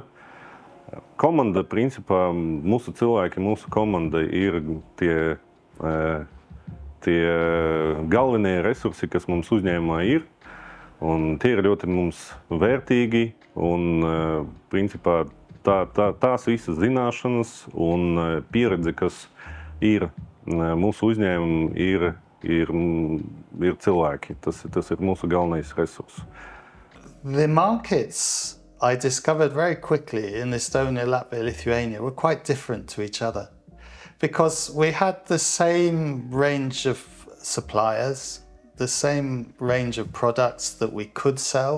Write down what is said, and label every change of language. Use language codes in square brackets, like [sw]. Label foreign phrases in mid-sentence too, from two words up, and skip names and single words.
[lv] Komanda, principā, mūsu cilvēki, mūsu komanda ir tie galvenie resursi, kas mums uzņēmumā ir, un tie ir ļoti mums vērtīgi. Un, principā, tās visas zināšanas un pieredze, kas ir mūsu uzņēmumi, ir cilvēki. Tas ir mūsu galvenais resurs. [en] The markets I discovered very quickly in Estonia, Latvia, Lithuania were quite different to each other because we had the same range of suppliers, the same range of products that we could sell.